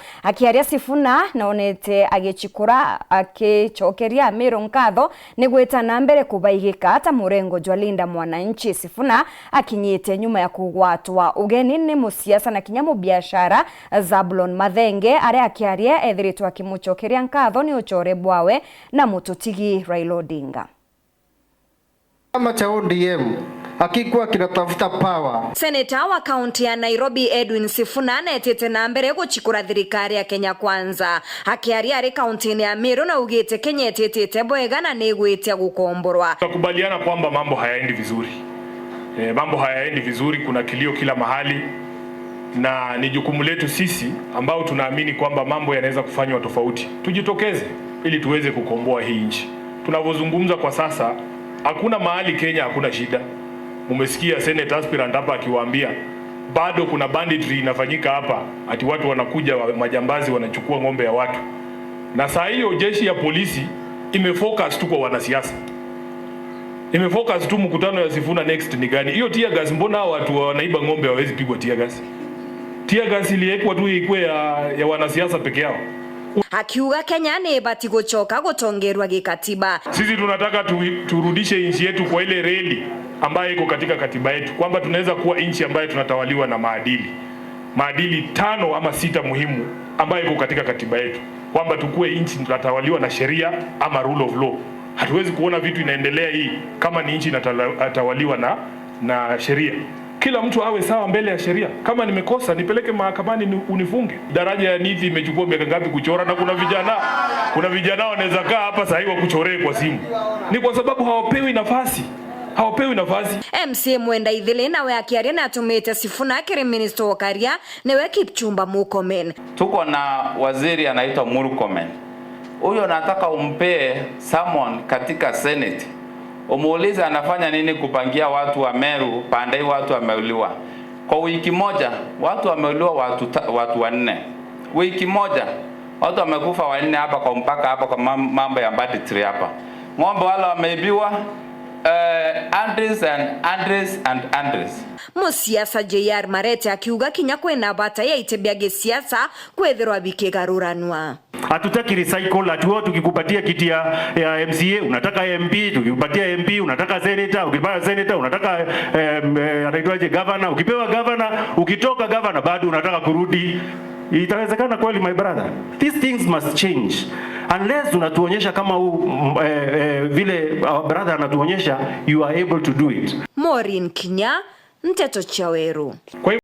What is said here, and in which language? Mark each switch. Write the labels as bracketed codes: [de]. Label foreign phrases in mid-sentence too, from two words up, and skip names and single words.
[mer] Akiaria Sifuna naonete agichikura akichokeria Meru nkatho ni gwita na mbere kubaigika ata murengo jwa Linda Mwananchi. Sifuna akinyite nyuma ya kugwatwa ugeni ni musiasa na kinyamu biashara Zablon Mathenge aria akiaria ethiritwo akimuchokeria nkatho ni uchore bwawe na mututigi Raila Odinga. [sw] Chama cha ODM akikuwa kinatafuta power. [mer] Seneta wa kaunti ya Nairobi Edwin Sifuna netete na mbere guchikura thirikari ya Kenya Kwanza. Akiaria ari kaunti ya Meru na ugite Kenya etete bwega na negwitia gukomborwa. [sw] Tukubaliana kwamba mambo hayaendi vizuri. Mambo hayaendi vizuri, kuna kilio kila mahali. Na ni jukumu letu sisi ambao tunaamini kwamba mambo yanaweza kufanywa tofauti. Tujitokeze ili tuweze kukomboa hii nchi. Tunavozungumza kwa sasa, hakuna mahali Kenya hakuna shida. Umesikia [en] Senator Aspirant [sw] hapa akiwaambia bado kuna banditry inafanyika hapa, ati watu wanakuja majambazi wanachukua ng'ombe ya watu. Na saa hiyo jeshi ya polisi imefocus tu kwa wanasiasa. Imefocus tu mkutano ya Sifuna next ni gani? Hiyo [en] tear gas, [sw] mbona watu wanaiba ng'ombe hawezi pigwa [en] tear gas? Tear gas [sw] iliekwa tu ikwe ya wanasiasa peke yao. [mer] Akiuga Kenya ni bati guchoka gutongerwa gikatiba. [sw] Sisi tunataka turudishe nchi yetu kwa ile reli ambayo iko katika katiba yetu, kwamba tunaweza kuwa nchi ambayo tunatawaliwa na maadili 5 ama 6 muhimu ambayo iko katika katiba yetu, kwamba tukue nchi tunatawaliwa na sheria ama [en] rule of law. [sw] Hatuwezi kuona vitu inaendelea hii kama ni nchi inatawaliwa na sheria. Kila mtu awe sawa mbele ya sheria. Kama nimekosa nipeleke mahakamani unifunge. Daraja ya Nithi imechukua miaka ngapi kuchora, na kuna vijana wanaweza kaa hapa sasa hivi kuchoree kwa simu. Ni kwa sababu hawapewi nafasi. [mer] MC Mwenda Ithile nawe akiaria na atumite Sifuna akiri minister wa Karia newe Kipchumba Murkomen. [sw] Tuko na waziri anaitwa Murkomen. Huyo nataka umpee summon katika Senate. Umuulize anafanya nini kupangia watu wa Meru pande watu wameuliwa. Kwa wiki moja watu wameuliwa watu 4. Wiki moja watu wamekufa 4 hapa kwa mpaka hapa kwa mambo ya banditry hapa. Ng'ombe wale wameibiwa Andres. [mer] Musiasa JR Marete akiuga Kenya kwena bata ya itebia gisiasa kwethirwa bikigaruranwa. [sw] Hatutaki recycle, atuo tukikupatia kiti ya MCA unataka MP, tukikupatia MP unataka senator, ukipata senator unataka anaitwaje governor, ukipewa governor, ukitoka governor bado unataka kurudi. Itawezekana kweli [en] my brother? These things must change. [sw] Unless unatuonyesha kama vile [en] our brother [sw] anatuonyesha, [en] you are able to do it. [sw] Maureen Kinya, Mteto Chaweru.